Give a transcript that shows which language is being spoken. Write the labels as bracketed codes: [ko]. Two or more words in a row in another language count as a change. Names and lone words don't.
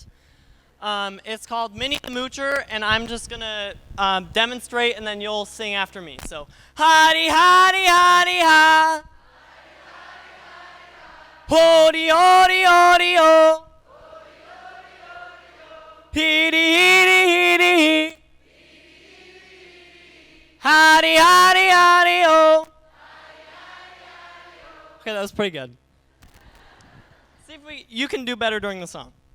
[en] It's called Minnie the Moocher, and I'm just going to demonstrate, and then you'll sing after me. So, hotty, hotty, hotty, ha. Hody, hody, hody, ho. Heedy, heedy, heedy, hee. Howdy, howdy, howdy, oh. Okay, that was pretty good. See if you can do better during the song.